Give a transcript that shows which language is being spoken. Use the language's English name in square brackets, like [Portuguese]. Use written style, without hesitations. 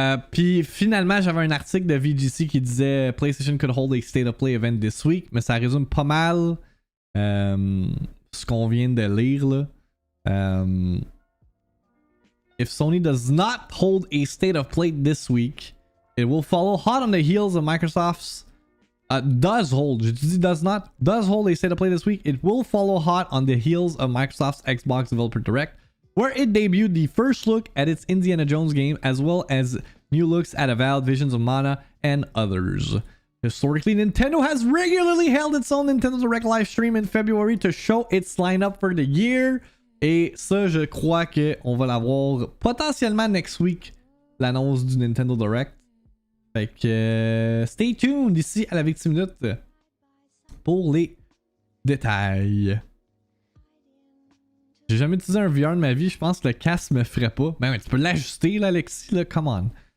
[French] Puis finalement, j'avais un article de VGC qui disait [English] PlayStation could hold a State of Play event this week, [French] mais ça résume pas mal ce qu'on vient de lire là. [English] If Sony does not hold a State of Play this week, it will follow hot on the heels of Microsoft's does hold a State of Play this week. It will follow hot on the heels of Microsoft's Xbox Developer Direct, where it debuted the first look at its Indiana Jones game, as well as new looks at Avowed, Visions of Mana, and others. Historically, Nintendo has regularly held its own Nintendo Direct live stream in February to show its lineup for the year. [French] Et ça, je crois qu'on va l'avoir potentiellement [English] next week, [French] l'annonce du Nintendo Direct. Fait que [English] stay tuned [French] ici à la VIICTIIMINUTE pour les détails. J'ai jamais utilisé un VR de ma vie, je pense que le casque me ferait pas. Ben ouais, tu peux l'ajuster là, Alexis, là, [English] come on.